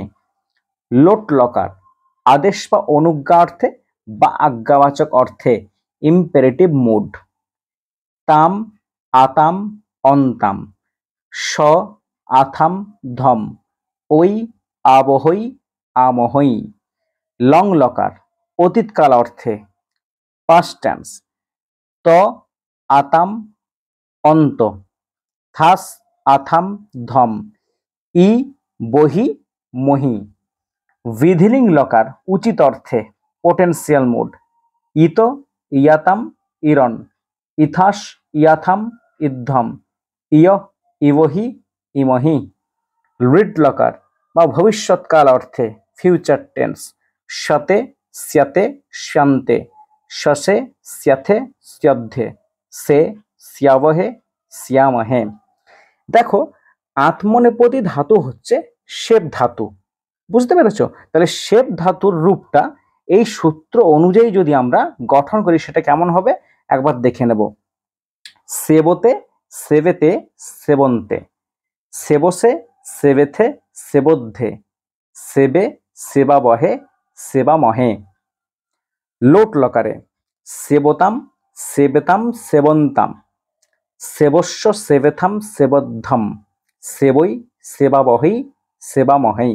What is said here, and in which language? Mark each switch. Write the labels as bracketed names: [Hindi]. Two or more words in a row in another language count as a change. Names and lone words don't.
[Bangla] লোট লকার আদেশ বা অনুজ্ঞা অর্থে বা আজ্ঞাবাচক অর্থে [English] imperative mood. [Sanskrit] তাম আতাম অন্তাম, স আথাম ধম, ওই আবহই আমহই। [Bangla] লং লকার অতীতকাল অর্থে [English] past tense. [Sanskrit] ত আতাম অন্ত, থাস আথাম ধম, ই বহি মহি। [Bangla] বিধিলিং লকার উচিত অর্থে [English] potential mood. [Sanskrit] ইত ইয়াতাম ইরন, ইথাস ইয়াথাম ইদ্ধম, ইয় ইবহি ইমহি। [Bangla] রিড লকার বা ভবিষ্যৎকাল অর্থে [English] future tense. [Sanskrit] সতে স্যাতে স্যান্তে, শসে স্যাথে স্যদ্ধে, সে স্যাবহে স্যামহে। [Bangla] দেখো আত্মনেপদী ধাতু হচ্ছে শেপ ধাতু, বুঝতে পেরেছো? তাহলে শেপ ধাতুর রূপটা এই সূত্র অনুযায়ী যদি আমরা গঠন করি সেটা কেমন হবে একবার দেখে নেব। [Sanskrit] সেবতে সেবেতে সেবন্তে, সেবসে সেবেথে সেবদ্ধে, সেবে সেবাবহে সেবামহে। লোট লকারে সেবতাম সেবেতাম সেবন্তাম, সেবস্য সেবেথাম সেবদ্ধম, সেবই সেবাবহৈ সেবামহৈ।